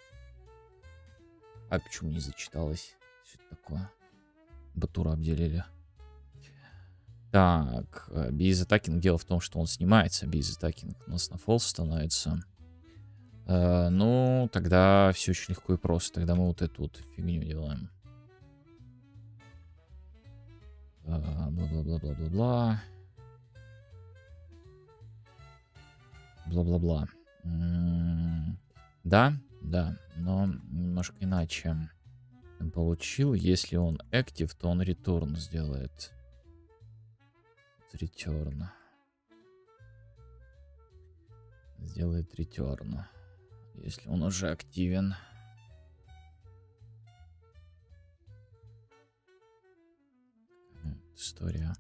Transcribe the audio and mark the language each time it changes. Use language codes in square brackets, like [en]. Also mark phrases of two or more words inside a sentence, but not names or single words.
[ru] Почему не зачиталось? Что это такое? Батура обделили. Так, бейз-атакинг. Дело в том, что он снимается. Бейз-атакинг у нас на фолс становится. Ну, тогда все очень легко и просто. Тогда мы вот эту вот фигню делаем. Бла-бла-бла-бла-бла-бла. Бла-бла-бла. Да, но немножко иначе он получил. Если он active, то он return сделает. Return. Сделает return. Если он уже активен. История.